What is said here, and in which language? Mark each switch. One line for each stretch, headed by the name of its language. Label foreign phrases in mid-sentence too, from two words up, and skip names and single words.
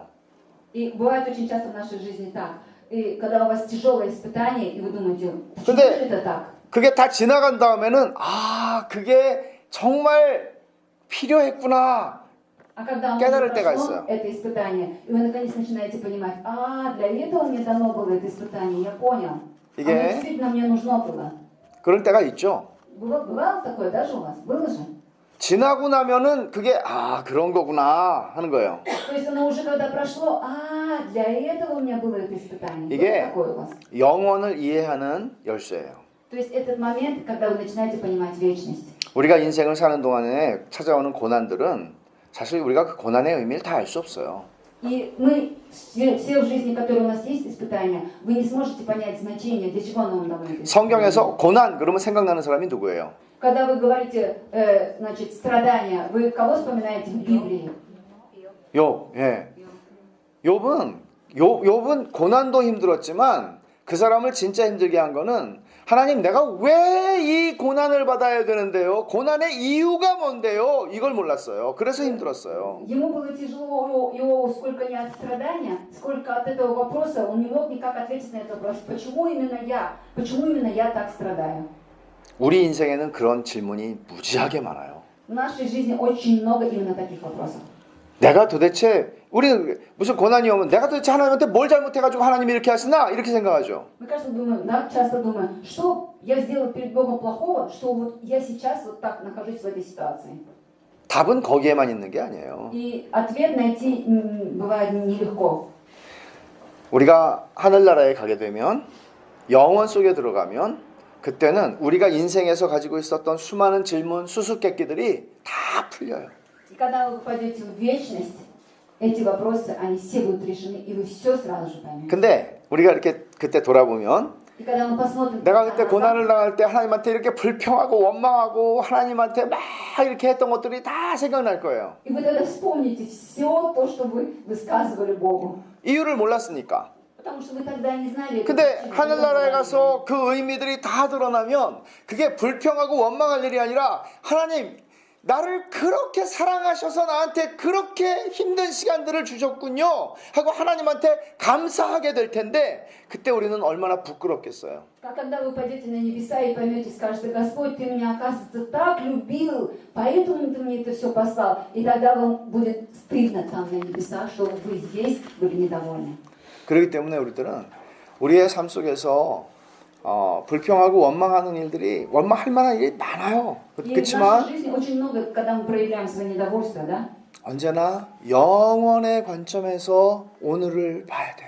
Russian: И бывает очень часто в нашей жизни так. И когда у вас тяжелое испытание, и вы думаете, почему
Korean: 근데
Russian: же это так?
Korean: 그게 다 지나간 다음에는 그게 정말 필요했구나.
Russian: А когда он
Korean: 깨달을
Russian: уже
Korean: 때가
Russian: прошло,
Korean: 있어요.
Russian: это испытание, и вы наконец начинаете понимать, для этого мне дано было это испытание, я понял.
Korean: 이게-
Russian: Оно действительно мне нужно было.
Korean: 그럴 때가 있죠.
Russian: Бывало такое даже у вас? Было же?
Korean: 지나고 나면은 그게 그런 거구나 하는 거예요.
Russian: То есть оно уже когда прошло, для этого у меня было это испытание.
Korean: 이게-
Russian: Было такое у вас?
Korean: 영원을 이해하는 열쇠예요.
Russian: То есть этот момент, когда вы начинаете понимать вечность.
Korean: 우리가 인생을 사는 동안에 찾아오는 고난들은 사실 우리가 그 고난의 의미를 다 알 수 없어요.
Russian: И мы, все в жизни, которые у нас есть испытания, вы не сможете понять значение, для чего оно вам дано. это испытание.
Korean: 성경에서 고난 그러면 생각나는 사람이 누구예요?
Russian: Когда вы говорите, значит, страдания, вы кого вспоминаете в Библии?
Korean: 욥. 예. 욥은 고난도 힘들었지만 그 사람을 진짜 힘들게 한 거는 하나님 내가 왜 이 고난을 받아야 되는데요? 고난의 이유가 뭔데요? 이걸 몰랐어요. 그래서 힘들었어요.
Russian: Ему было тяжело, его сколько не от страдания, сколько от этого вопроса, он не мог никак ответить на этот вопрос. Почему именно я так страдаю?
Korean: 우리 인생에는 그런 질문이 무지하게 많아요.
Russian: В нашей жизни очень много именно таких вопросов.
Korean: 내가 도대체 우리 무슨 고난이 오면 내가 도대체 하나님한테 뭘 잘못해가지고 하나님이 이렇게 하시나 이렇게 생각하죠.
Russian: Мы, кажется, думаем, да, часто думаем, что я сделал перед Богом плохого, что вот я сейчас вот так нахожусь в этой ситуации.
Korean: 답은 거기에만 있는 게 아니에요.
Russian: И ответ найти бывает нелегко.
Korean: 우리가 하늘나라에 가게 되면 영원 속에 들어가면 그때는 우리가 인생에서 가지고 있었던 수많은 질문, 수수께끼들이 다 풀려요.
Russian: И когда вы попадете в вечность, эти вопросы, они все будут решены, и вы все сразу же поймете.
Korean: 근데 우리가 이렇게 그때 돌아보면
Russian: И когда мы посмотрим,
Korean: 내가 그때 고난을 당할 때 하나님한테 이렇게 불평하고 원망하고 하나님한테 막 이렇게 했던 것들이 다 생각날 거예요.
Russian: и вы тогда вспомните все то, что вы высказывали Богу.
Korean: 이유를 몰랐으니까.
Russian: Потому что вы тогда не знали.
Korean: 근데 하늘나라에 가서 그 의미들이 다 드러나면 그게 불평하고 원망할 일이 아니라 하나님 나를 그렇게 사랑하셔서 나한테 그렇게 힘든 시간들을 주셨군요 하고 하나님한테 감사하게 될 텐데 그때 우리는 얼마나 부끄럽겠어요.
Russian: А когда вы пойдете на небеса и поймете, скажете, Господь, Ты меня, оказывается, так любил, поэтому Ты мне это все послал. И тогда вам будет стыдно там на небесах, что вы здесь были недовольны.
Korean: 그렇기 때문에 우리들은 우리의 삶 속에서 불평하고 원망하는 일들이 원망할 만한 일이 많아요.
Russian: И в
Korean: 그렇지만
Russian: нашей жизни очень много, когда мы проявляем свое недовольство, да?
Korean: 언제나 영원의 관점에서 오늘을 봐야 돼요.